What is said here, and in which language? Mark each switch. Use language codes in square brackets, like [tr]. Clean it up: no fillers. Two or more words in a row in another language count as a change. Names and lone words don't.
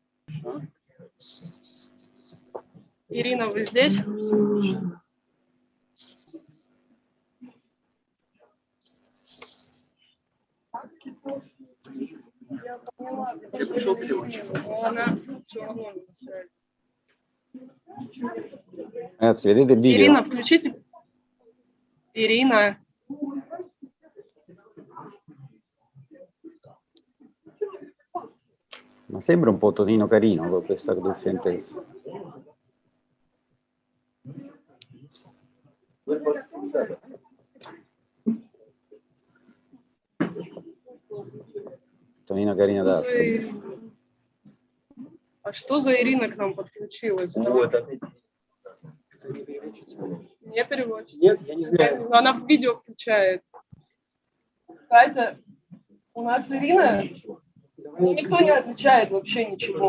[ru] Ирина, вы здесь? Я поняла, она все равно не мешает. [it] Ragazzi, vedete il video? [ru] Ирина, включите. Ирина. [it] Ma sembra un po' Tonino Carino con questa duffientezza. Tonino Carino d'Ascoli. [ru] А что за Ирина к нам подключилась? Не переводчик? Нет, я не знаю. Но она в видео включает. Катя, у нас Ирина, никто не отвечает вообще ничего.